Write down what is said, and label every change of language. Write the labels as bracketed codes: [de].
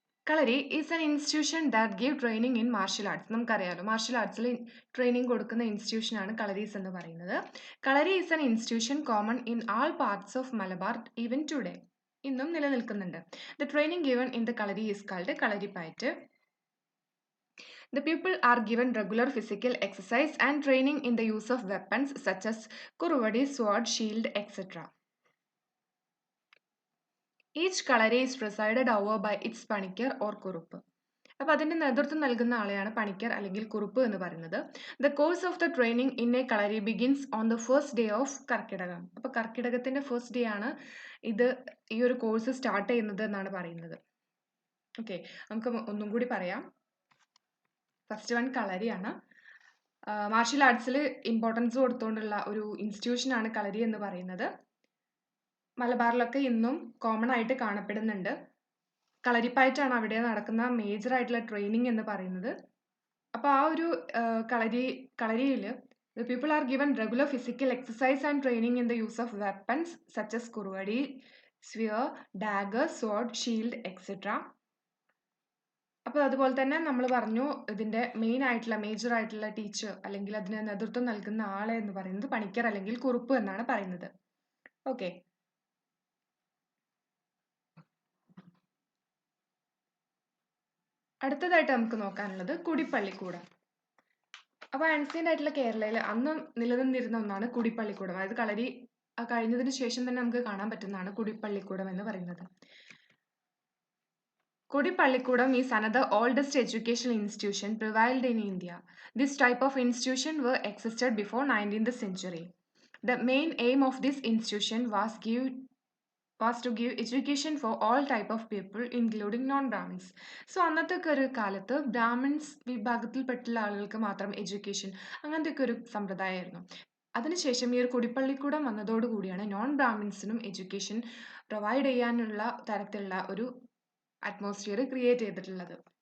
[en] Kalari is an institution that give training in martial arts. [ml] നമുക്കറിയാമല്ലോ, martial ആർട്സിൽ training കൊടുക്കുന്ന ഇൻസ്റ്റിറ്റ്യൂഷനാണ് കളരീസ് എന്ന് പറയുന്നത്. [en] Kalari is an institution common in all parts of Malabar even today. [ml] ഇന്നും നിലനിൽക്കുന്നുണ്ട്. [en] The training given in the kalari is called kalaripayattu. The people are given regular physical exercise and training in the use of weapons such as kuruvadi, sword, shield, etc. Each kalari is presided over by its panikar or kuruപ്പ്. [ml] അപ്പോൾ അതിൻ്റെ നേതൃത്വം നൽകുന്ന ആളെയാണ് പണിക്കർ അല്ലെങ്കിൽ കുറുപ്പ് എന്ന് പറയുന്നത്. [en] The course of the training in a kalari begins on the first day of Karkidakam. [ml] അപ്പോൾ കർക്കിടകത്തിൻ്റെ first day ആണ് ഈ ഒരു കോഴ്സ് സ്റ്റാർട്ട് ചെയ്യുന്നത് എന്നാണ് പറയുന്നത്. ഓക്കെ, നമുക്ക് ഒന്നും കൂടി പറയാം. First one കളരിയാണ്. മാർഷ്യൽ ആർട്സിൽ ഇമ്പോർട്ടൻസ് കൊടുത്തുകൊണ്ടുള്ള ഒരു ഇൻസ്റ്റിറ്റ്യൂഷനാണ് കളരി എന്ന് പറയുന്നത്. മലബാറിലൊക്കെ ഇന്നും കോമൺ ആയിട്ട് കാണപ്പെടുന്നുണ്ട്. കളരിപ്പയറ്റാണ് അവിടെ നടക്കുന്ന മേജർ ആയിട്ടുള്ള ട്രെയിനിങ് എന്ന് പറയുന്നത്. അപ്പോൾ ആ ഒരു കളരിയിൽ [en] the people are given regular physical exercise and training in the use of weapons such as kurvadi, spear, dagger, sword, shield, etc. [ml] അപ്പോൾ അതുപോലെ തന്നെ നമ്മൾ പറഞ്ഞു, ഇതിൻ്റെ മേജർ ആയിട്ടുള്ള ടീച്ചർ അല്ലെങ്കിൽ അതിന് നേതൃത്വം നൽകുന്ന ആളെ എന്ന് പറയുന്നത് പണിക്കർ അല്ലെങ്കിൽ കുറുപ്പ് എന്നാണ് പറയുന്നത്. ഓക്കെ, അടുത്തതായിട്ട് നമുക്ക് നോക്കാനുള്ളത് കുടിപ്പള്ളിക്കൂടം. അപ്പോൾ ആൻസിയൻ്റ് ആയിട്ടുള്ള കേരളയിൽ അന്ന് നിലനിന്നിരുന്ന ഒന്നാണ് കുടിപ്പള്ളിക്കൂടം. അതായത് കളരി കഴിഞ്ഞതിന് ശേഷം തന്നെ നമുക്ക് കാണാൻ പറ്റുന്നതാണ് കുടിപ്പള്ളിക്കൂടം എന്ന് പറയുന്നത്. [en] Kodipallikudam is another oldest educational institution prevailed in India. This type of institution were existed before 19th century. The main aim of this institution was to give education for all type of people including non-Brahmins. [ml] So അന്നത്തെ ഒരു കാലത്ത് ബ്രാഹ്മിൻസ് വിഭാഗത്തിൽപ്പെട്ടുള്ള ആളുകൾക്ക് മാത്രം education അങ്ങനത്തെ ഒരു സമ്പ്രദായമായിരുന്നു. അതിനുശേഷം ഈ ഒരു കുടിപ്പള്ളിക്കൂടം വന്നതോടുകൂടിയാണ് നോൺ ബ്രാഹ്മിൻസിനും എഡ്യൂക്കേഷൻ പ്രൊവൈഡ് ചെയ്യാനുള്ള തരത്തിലുള്ള ഒരു അറ്റ്മോസ്ഫിയർ ക്രിയേറ്റ് ചെയ്തിട്ടുള്ളത്.